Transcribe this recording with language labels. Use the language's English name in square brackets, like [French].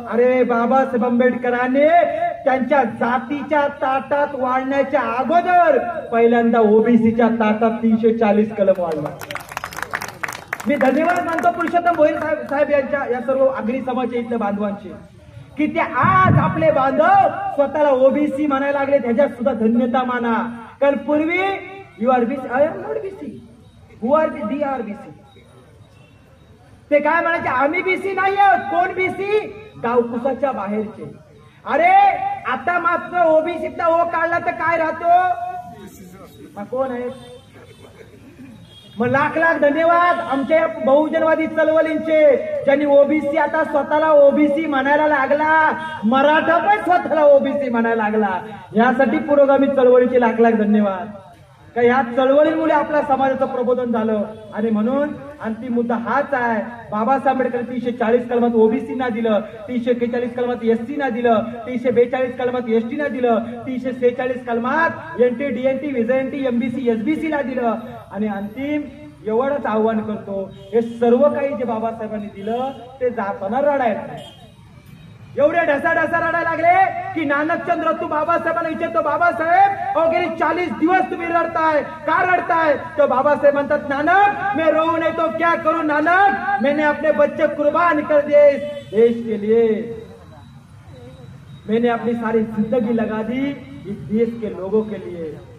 [Marathi] अरे बाबासाहेब आंबेडकरांनी त्यांच्या जातीच्या ताटात वाढण्याच्या अगोदर पहिल्यांदा ओबीसीच्या ताटात 340 कलम वाढला. मी धन्यवाद मानतो पुरुषोत्तम भोईर साहेब यांच्या या सर्व आगरी समाजाच्या इथल्या बांधवांचे की ते आज आपले बांधव स्वतःला ओबीसी म्हणायला लागले. त्याच्यात सुद्धा धन्यता माना. कारण पूर्वी [English] You are BC, I am not BC, who are the R BC. [Marathi] ते काय म्हणायचे, आम्ही बीसी नाही आहोत. कोण बीसी, गावकुसाच्या बाहेरचे. अरे आता मात्र ओबीसीतला ओ काढला तर काय राहतो, कोण आहे. मग लाख लाख धन्यवाद आमच्या बहुजनवादी चळवळींचे ज्यांनी ओबीसी आता स्वतःला ओबीसी म्हणायला लागला, मराठा पण स्वतःला ओबीसी म्हणायला लागला. यासाठी पुरोगामी चळवळीचे लाख लाख धन्यवाद. का या चळवळीमुळे आपल्या समाजाचं प्रबोधन झालं. आणि म्हणून अंतिम मुद्दा हाच आहे, बाबासाहेब आंबेडकर 340 कलमात ओबीसी ना दिलं, 341 कलमात एससी ना दिलं, 342 कलमात एसटी ना दिलं, 346 कलमात एनटी डीएनटी व्हिजएनटी एमबीसी एसबीसी ला दिलं. आणि अंतिम एवढंच आव्हान करतो, हे सर्व काही जे बाबासाहेबांनी दिलं ते जाताना रडायला नाही. एवढे ढसा रडायला लागले की नानकचंद रत्तू बाबासाहेबांना विचारतो, बाबासाहेब गेली 40 दिवस तुम्ही रडताय, का रडताय. तो बाबासाहेब म्हणतात, [Hindi] नानक मैं रो नहीं तो क्या करूं नानक, मैंने अपने बच्चे कुर्बान कर दिए देश के लिए, मैंने अपनी सारी जिंदगी लगा दी इस देश के लोगों के लिए.